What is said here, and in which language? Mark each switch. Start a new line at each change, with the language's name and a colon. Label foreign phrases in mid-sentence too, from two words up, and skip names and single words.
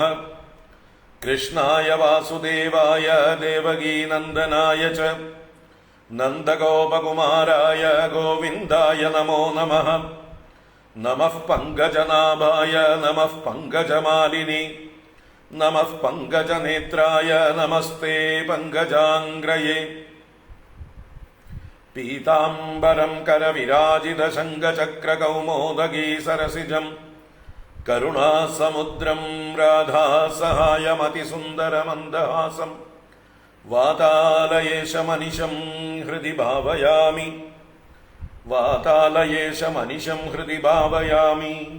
Sanskrit: कृष्णाय वासुदेवाय देवकीनन्दनाय च नन्दगोपकुमाराय गोविन्दाय नमो नमः। नमः पङ्कजनाभाय नमः पङ्कजमालिनि नमः पङ्कजनेत्राय नमस्ते पङ्कजाङ्ग्रये। പീതാംബരം കരവിരാജിതശങ്കചക്രകൗമോദഗീ സരസിജം കരുണാസമുദ്രം രാധാസഹായമതിസുന്ദരമന്ദഹാസം വാതാലയേശമനിശം ഹൃദി ഭാവയാമി വാതാലയേശമനിശം ഹൃദി ഭാവയാമി.